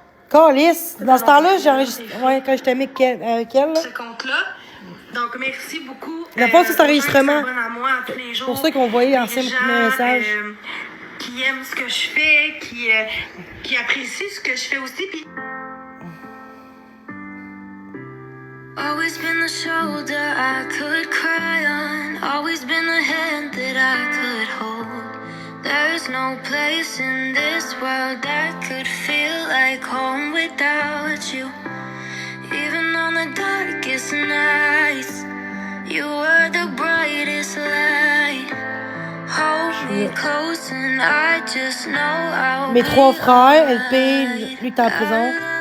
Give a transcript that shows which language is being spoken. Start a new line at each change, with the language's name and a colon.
French: Calice, dans ce temps-là, j'ai enregistré. Ouais, quand j'étais avec elle, là. Ce compte-là. Donc, merci beaucoup. La fois, c'est enregistrement. C'est pour ça qu'on voyait l'ancien message. Qui aiment ce que je fais, qui apprécient ce que je fais aussi. Puis...
English: Always been the shoulder I could cry on. Always been the hand that I could hold. There's no place in this world that could feel like home without you. Even on the darkest nights, you were the brightest light. Hold me close and I just know I'll
French: Mes 3 frères, LP, lui est en prison.